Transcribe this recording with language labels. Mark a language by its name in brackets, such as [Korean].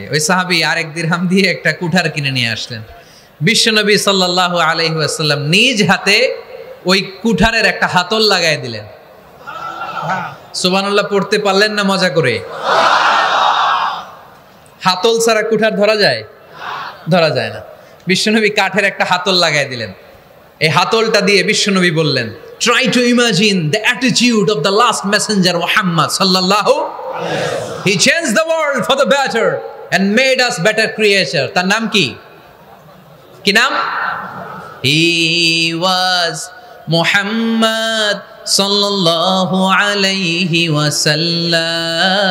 [Bangla] ওই সাহাবী আর 1 দিরহাম দিয়ে একটা কুঠার কিনে নিয়ে আসলেন। বিশ্বনবী সাল্লাল্লাহু আলাইহি ওয়াসাল্লাম নিজ হাতে ওই কুঠারের একটা হাতল লাগায় দিলেন। সুবহানাল্লাহ পড়তে পারলেন না মজা করে? হাতল ছাড়া কুঠার ধরা যায়? ধরা যায় না। বিশ্বনবী কাঠের একটা হাতল লাগায় দিলেন। এই হাতলটা দিয়ে বিশ্বনবী বললেন, [English] try to imagine the attitude of the last messenger Muhammad sallallahu alaihi wasallam. He changed the world for the better and made us better creature. [Bangla] তার নাম কি? কি নাম? [English] He was [Bangla] মুহাম্মদ সাল্লাল্লাহু আলাইহি ওয়াসাল্লাম।